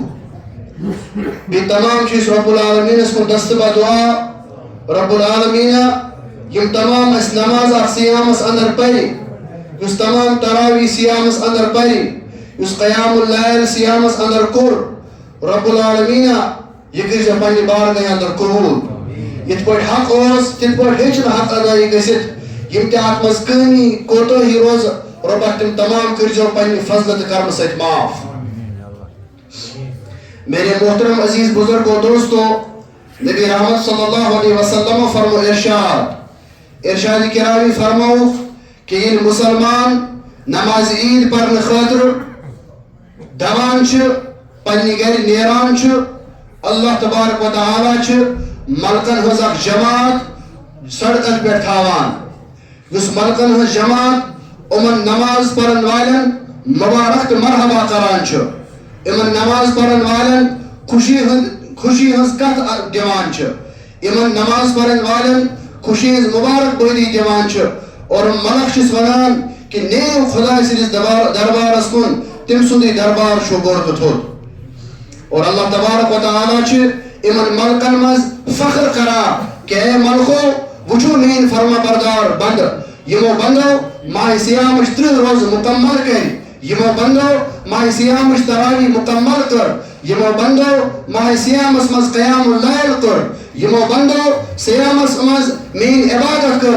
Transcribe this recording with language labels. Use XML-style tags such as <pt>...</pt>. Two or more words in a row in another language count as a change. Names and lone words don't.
<ks>بیٚیہِ تمام چھِ أسۍ رب العالمیٖنس کُن دستبا دعا رب العالمیٖنہ یِم تمام اَسہِ نماز اتھ سیامس اندر پرِ، یُس تمام تراویح سیامس اندر پرِ، یُس قیام اللیل سیامس اندر کوٚر، رب العالمیٖنہ یہِ کٔرۍزِ پننہِ بارگاہہِ اندر قبوٗل. یِتھ پٲٹھۍ حق اوس تِتھ پٲٹھۍ ہیٚچھ نہٕ حق ادٲیی گٔژھِتھ. یِم تہِ اتھ منٛز کٲمی کوتٲہی روزٕ، رۄبا تِم تمام کٔرۍزیٚو پننہِ فضلہٕ تہٕ کرمہٕ سۭتۍ معاف.</ks> <ur>میرے محترم عزیز بزرگوں دوستو،</ur> <ks>نبی رحمت صلی اللہ علیہ وسلم فرمو ارشاد کرامی فرموُکھ کہ ییٚلہِ مُسلمان نماز عید پرنہٕ خٲطرٕ دوان چھِ، پننہِ گرِ نیران چھُ، اللہ تبارک و تعالیٰ چھِ ملکن ہٕنٛز اکھ جماعت سڑکن پٮ۪ٹھ تھاوان. یُس ملکن ہٕنٛز جماعت یِمن نماز پرن والٮ۪ن مبارک تہٕ مرحبا کران چھُ، یِمن نماز پرن والٮ۪ن خوشی ہٕنٛز کتھ دِوان چھِ، یِمن نماز پرن والٮ۪ن خوشی ہٕنٛز مبارک بٲدی دِوان چھِ اور ملک چھِس ونان کہ نیو خۄداے سٕنٛدِس دربارس کُن، تٔمۍ سُنٛدُے دربار چھُ بوٚڑ تہٕ تھوٚد. اور اللہ تبارک و تعالیٰ چھِ یِمن ملکن منٛز فخر کران کہ اے ملکو، وٕچھو میٲنۍ فرما بردار بنٛدٕ، یِمو بنٛدو ماہِ سیامٕچ 30 روزٕ مُکمل کٔرۍ، یِمو بنٛدو ماہِ سیامٕچ تراویح مُکمل کٔر، یِمو بنٛدو ماہِ سیامس منٛز قیام اللیل کوٚر، یِمو بنٛدو سیامس منٛز میٲنۍ عبادت کٔر.</ks>